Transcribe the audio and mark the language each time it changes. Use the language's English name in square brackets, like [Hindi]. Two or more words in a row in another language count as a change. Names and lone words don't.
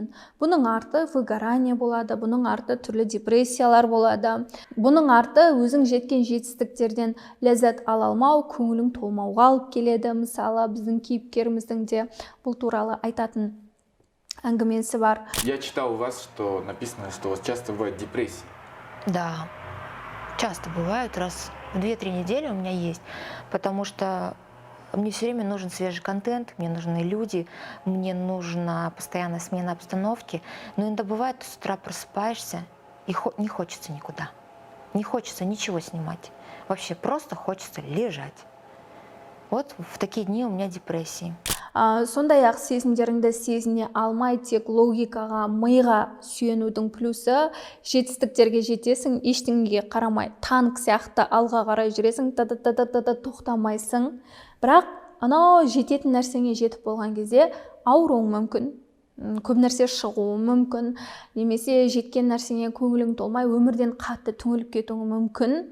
[Kazakh] Бұның арты выгорание болады, бұның арты түрлі депрессиялар болады. Бұның арты өзің жеткен жетістіктерден ләззат ала алмау, көңілің толмауға алып келеді. Мысалы, біздің кейіпкеріміздің де бұл туралы айтатын әңгімесі бар. [Russian] Я читал у вас, что написано, что у вас часто бывают депрессии. Да, часто бывает, раз в 2-3 недели у меня есть, потому что мне все время нужен свежий контент, мне нужны люди, мне нужна постоянная смена обстановки. Но иногда бывает, с утра просыпаешься и не хочется никуда, не хочется ничего снимать, вообще просто хочется лежать. Вот в такие дни у меня депрессии. [Kazakh] Сондай-ақ сезімдеріңді сезіне алмай, тек логикаға, миға сүйенудің плюсы, жетістіктерге жетесің, ештеңеге қарамай, танк сияқты алға қарай жүресің, тоқтамайсың. Бірақ анау жететін нәрсеңе жетіп болған кезде ауыруың мүмкін, көп нәрсе шығуы мүмкін, немесе жеткен нәрсеңе көңілің толмай, өмірден қатты түңіліп кетуі мүмкін.